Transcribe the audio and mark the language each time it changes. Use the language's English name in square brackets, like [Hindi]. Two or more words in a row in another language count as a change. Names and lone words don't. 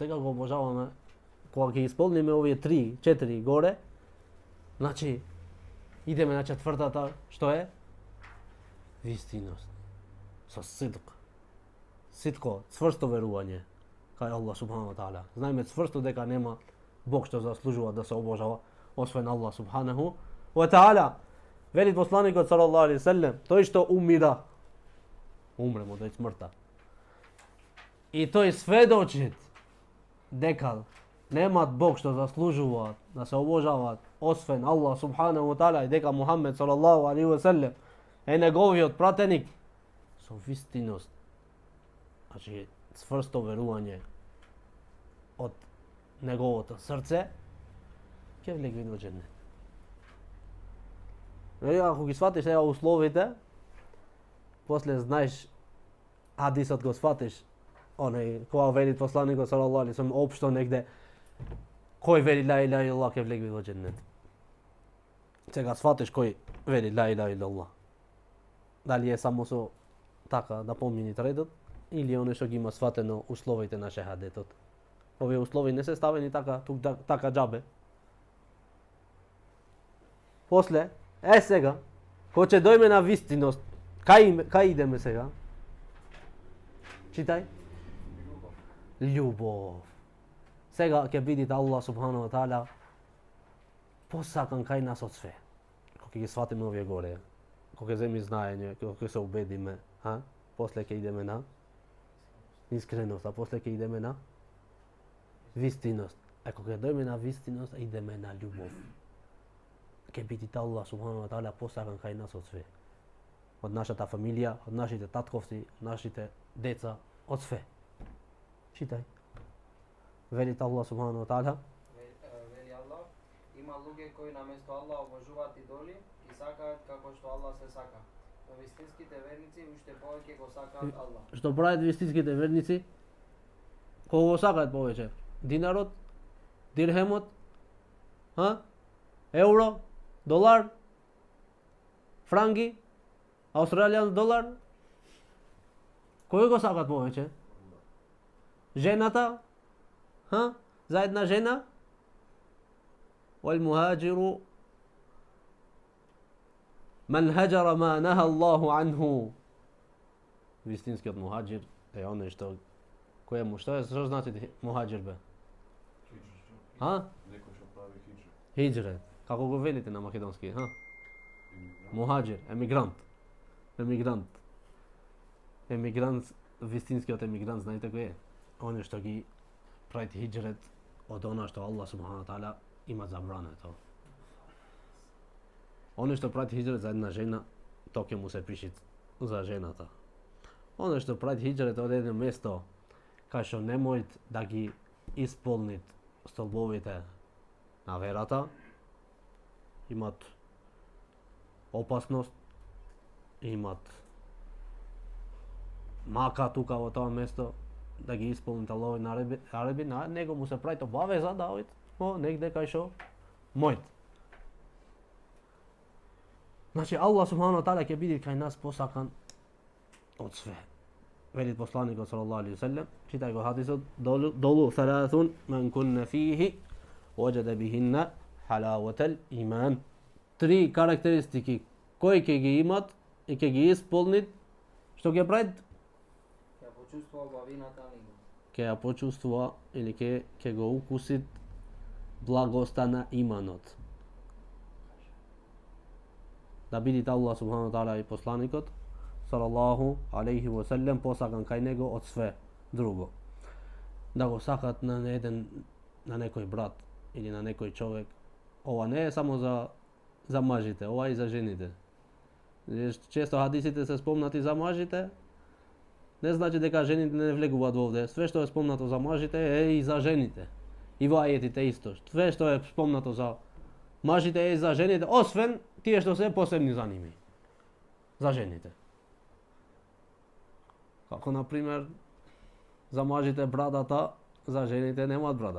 [Macedonian] Сега го обожаваме. Кога ќе исполниме овие 3-4 горе, значи идеме на четвртата, што е? Вистиност. Со сидк. Ситко, цврсто верување кај [Arabic] الله سبحانه وتعالى. [Macedonian] Знаеме цврсто дека нема Бог што заслужува да се обожава освен [Arabic] الله سبحانه وتعالى. [Macedonian] Вели посланикот [Arabic] صلى الله عليه وسلم, [Macedonian] тој што умира, умре му дојде смртта. И тој сведочит дека немат Бог што заслужува да се обожаваат освен [Arabic] الله سبحانه وتعالى [Macedonian] и дека Мухамед [Arabic] صلى الله عليه وسلم [Macedonian] е неговиот пратеник со вистиност. Значи, цврсто верување од неговото срце, ќе влезе во џеннет. Ако ги сватиш сега условите, после знаеш хадисот го сватиш, кога вели посланикот [Arabic] صلى الله عليه وسلم [Macedonian] општо негде, кој вели [Arabic] لا إله إلا الله [Macedonian] ќе влезе во џеннет. Сега сватиш кој вели [Arabic] لا إله إلا الله. [Macedonian] Дали е само со така да помини редот, или оно што ги има сватено условите на шехадетот. Овие услови не се ставени така, тук така џабе. После, сега, кога ќе дојме на вистиност, кај идеме сега? Читај. Љубов. Сега ќе видите [Arabic] الله سبحانه وتعالى [Macedonian] посакан кај нас од све. Кога ги сватиме овие горе, кога земи знаење, кога се убедиме, после ќе идеме на искреност, а после ќе идеме на вистиност. А кога дојме на вистиност, идеме на љубов. Ќе бидите [Arabic] الله سبحانه وتعالى [Macedonian] посакан кај нас од све. Од нашата фамилија, од нашите татковци, нашите деца, од све. Читај. Велите [Arabic] الله سبحانه وتعالى. [Macedonian] Вели Allah, има луѓе кои наместо Allah обожуваат идоли и сакаат како што Allah се сака. Но вистинските верници уште повеќе го сакаат Allah. Што прават вистинските верници? Кого го сакаат повеќе? Динарот? Дирхемот? Евро? Долар? Франги? Австралијан долар? Кој го сакаат повеќе? Жената? За една жена? [Arabic] والمهاجر من هجر ما نهى الله عنه. [Macedonian] Вистинскиот мухаџир е оној што кој му што значи мухаџир бе? Некој што прави хиџра. Хиџре. Како го велите на македонски, Мухаџир, емигрант. Емигрант, вистинскиот емигрант, знаете кој е? Оној што ги прави хиџрет од она што [Arabic] الله سبحانه وتعالى [Macedonian] има забрането. Оној што прави хиџрет за една жена, тоа ќе му се пиши за жената. Оној што прави хиџрет од едно место кај што не можат да ги исполнит столбовите на верата, имат опасност, имат мака тука во тоа место да ги исполнит Аллахови наредби, на него му се прави обавеза да оди негде кај што мојт. Значи [Arabic] الله سبحانه وتعالى [Macedonian] ќе биде кај нас посакан од све. велит посланикут [Arabic] صلى الله عليه وسلم, [Macedonian] читај го хадисот, долу [Arabic] ثلاث من كن فيه وجد بهن حلاوة الإيمان. [Macedonian] Три карактеристики кои ќе ги имат и ќе ги исполнит, што ќе прајт? Ќе почувствува убавината на иман. Ќе ја почуства или ќе го укусит благоста на иманот. Да видите [Arabic] الله سبحانه وتعالى [Macedonian] и посланикот [Arabic] صلى الله عليه وسلم [Macedonian] посакан кај него од све друго. Да го сакат на некој брат или на некој човјек. Ова не је само за мажите, ова и за жените. Често хадисите се спомнати за мажите, не значи дека жените не влегуваат овде. Све што е спомнато за мажите е и за жените. И во ајетите исто. Све што е спомнато за мажите е и за жените, освен тие што се посебни за ними. За жените. Како на пример за мажите брадата, за жените немаат брада.